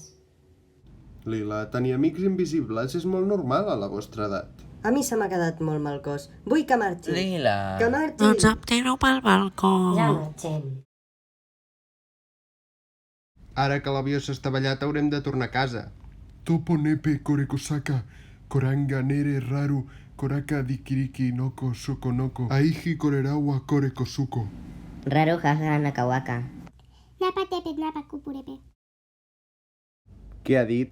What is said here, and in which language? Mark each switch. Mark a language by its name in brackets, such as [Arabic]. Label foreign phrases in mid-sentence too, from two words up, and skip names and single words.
[Catalan] Lila, tenir amics invisibles és molt normal a la vostra edat. A mi se m'ha quedat molt mal cos. Vull que marxi. Lila. Que marxi. Doncs em tiro pel balcó. Ja marxem. Ara que l'avió s'ha estavellat haurem de tornar a casa. Topo nepe korekosaka, koranga nere raru, koraka dikiriki noko sokonoko, aiji korerawa korekosuko. Raro jaja nakawaka. Napa tepe, napa cupurepe. Què ha dit?